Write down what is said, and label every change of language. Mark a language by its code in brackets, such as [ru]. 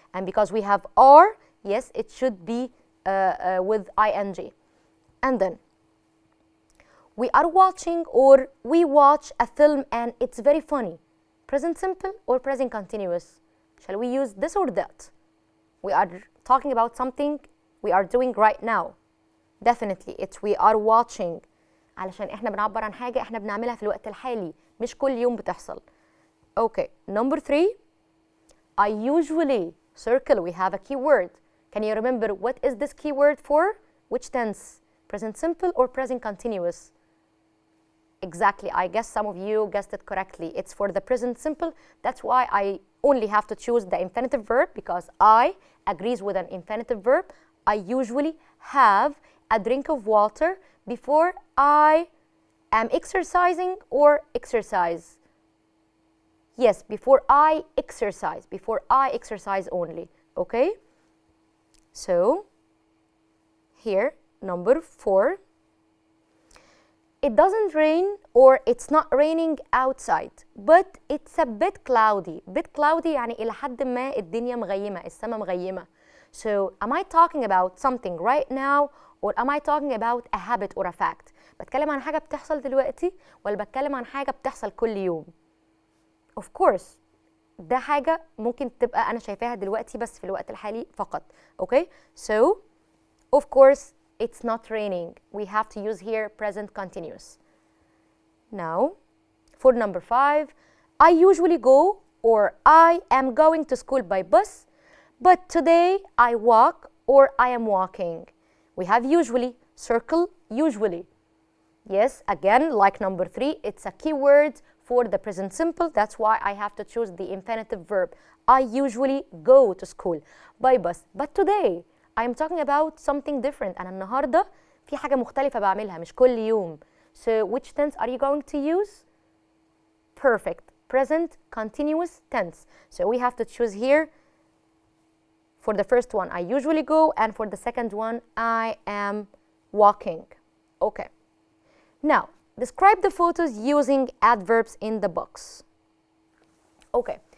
[en] And because we have are, yes, it should be with ing. And then, we are watching or we watch a film and it's very funny. Present simple or present continuous? Shall we use this or that? We are talking about something we are doing right now. Definitely it's we are watching [ar] علشان احنا بنعبر عن حاجة احنا بنعملها في الوقت الحالي مش كل يوم بتحصل. [en] Okay, number 3. I usually circle. We have a keyword. Can you remember what is this keyword for? Which tense? Present simple or present continuous? Exactly, I guess some of you guessed it correctly. It's for the present simple. That's why I only have to choose the infinitive verb because I agrees with an infinitive verb. I usually have a drink of water before I am exercising or exercise. Yes, before I exercise only, okay? So, here, number 4. It doesn't rain or it's not raining outside, but it's a bit cloudy. Bit cloudy [ar] يعني إلى حد ما الدنيا مغيمة، السماء مغيمة. [en] So, am I talking about something right now or am I talking about a habit or a fact? [ar] بتكلم عن حاجة بتحصل دلوقتي ولا بتكلم عن حاجة بتحصل كل يوم؟ [en] Of course [ar] ده حاجة ممكن تبقى أنا شايفاها دلوقتي بس في الوقت الحالي فقط. [en] Okay? So, of course it's not raining. We have to use here present continuous. Now, for number 5, I usually go or I am going to school by bus, but today I walk or I am walking. We have usually, circle usually. Yes, again, like number 3, it's a keyword for the present simple. That's why I have to choose the infinitive verb. I usually go to school by bus. But today, I'm talking about something different. [ar] أنا النهاردة في حاجة مختلفة بعملها مش كل يوم. [en] So which tense are you going to use? Perfect. Present continuous tense. So we have to choose here. For the first one, I usually go, and for the second one, I am walking. Okay. Now, describe the photos using adverbs in the box. Okay.